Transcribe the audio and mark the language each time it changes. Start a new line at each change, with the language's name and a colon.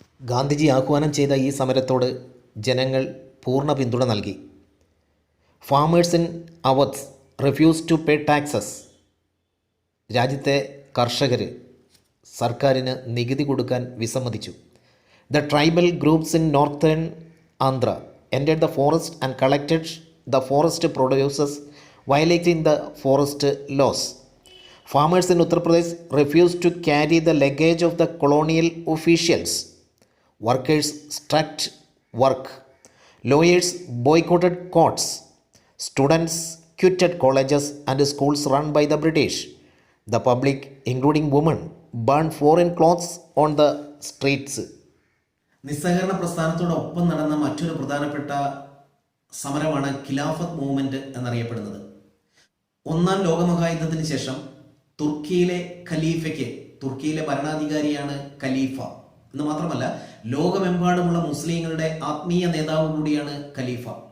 Malayalam: ഗാന്ധിജി ആഹ്വാനം ചെയ്ത ഈ സമരത്തോട് ജനങ്ങൾ പൂർണ്ണ പിന്തുണ നൽകി.
English: Farmers in Awadh refuse to pay taxes.
Malayalam: രാജ്യത്തെ കർഷകർ സർക്കാരിന് നികുതി കൊടുക്കാൻ വിസമ്മതിച്ചു.
English: The tribal groups in northern Andhra entered the forest and collected the forest produces, violating the forest laws. Farmers in Uttar Pradesh refused to carry the luggage of the colonial officials. Workers struck work. Lawyers boycotted courts. Students quitted colleges and schools run by the British. The public, including women, burned foreign clothes on the streets.
Malayalam: നിസ്സഹകരണ പ്രസ്ഥാനത്തോടൊപ്പം നടന്ന മറ്റൊരു പ്രധാനപ്പെട്ട സമരമാണ് ഖിലാഫത്ത് movement എന്നറിയപ്പെടുന്നത്. ഒന്നാം ലോകമഹായുദ്ധത്തിന് ശേഷം തുർക്കിയിലെ ഖലീഫയ്ക്ക്, തുർക്കിയിലെ ഭരണാധികാരിയാണ് ഖലീഫ എന്ന് മാത്രമല്ല ലോകമെമ്പാടുമുള്ള മുസ്ലിങ്ങളുടെ ആത്മീയ നേതാവ് കൂടിയാണ് ഖലീഫ.